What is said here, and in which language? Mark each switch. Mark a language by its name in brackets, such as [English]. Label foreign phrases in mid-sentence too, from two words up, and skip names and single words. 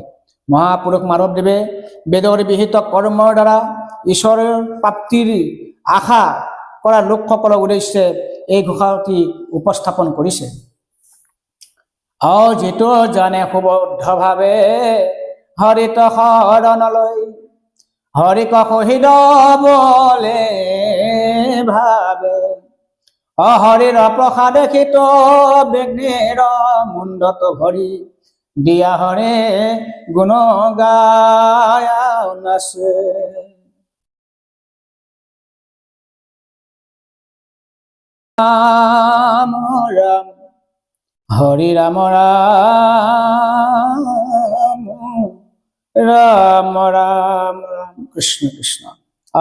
[Assamese] মহাপুৰুষ মাধৱদেৱে বেদৰ বিহিত কৰ্মৰ দ্বাৰা ঈশ্বৰৰ প্ৰাপ্তিৰ আশা কৰা লোকসকলৰ উদ্দেশ্যে এই ঘোষাটি উপস্থাপন কৰিছে। যিটো জানে সুবদ্ধভাৱে হৰিত শৰণলৈ, হৰিক সহিত বলে ভাবে, হরির প্রসাদে খিত বিঘ্নের মুণ্ডত ভরি দিয়া হরে গুণ গায়া নাচে। রাম রাম হরি রাম রাম রাম রাম রাম কৃষ্ণ কৃষ্ণ।